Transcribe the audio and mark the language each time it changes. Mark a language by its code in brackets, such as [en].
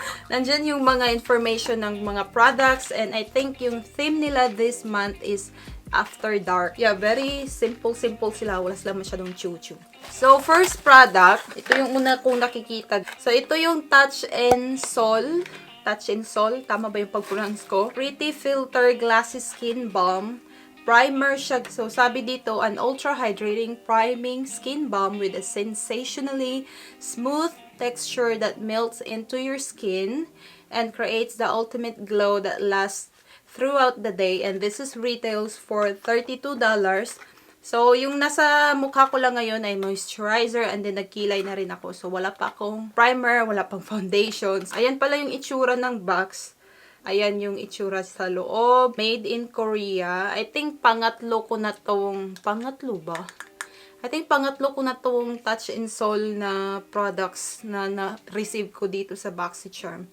[tl] Nandyan yung mga information ng mga products. [en] And I think yung theme nila this month is After Dark. Yeah, very simple [tl] sila. Wala sila masyadong chu-chu. So, first product, ito yung una kong nakikita. So, ito yung Touch and Sol. Touch and Sol. Tama ba yung pag-pronounce ko? Pretty Filter Glassy Skin Balm. Primer siya. [en] So, [tl] sabi dito, [en] an ultra-hydrating priming skin balm with a sensationally smooth texture that melts into your skin and creates the ultimate glow that lasts throughout the day. And this is retails for $32. [tl] So, yung nasa mukha ko lang ngayon ay moisturizer and then nagkilay na rin ako. So, wala pa akong primer, wala pang foundations. Ayan pala yung itsura ng box. Ayan yung itsura sa loob. [en] Made in Korea. I think [tl] pangatlo ko na tong... Pangatlo ba? I think pangatlo ko na tong Touch and Sol na products na na-receive ko dito sa Boxycharm.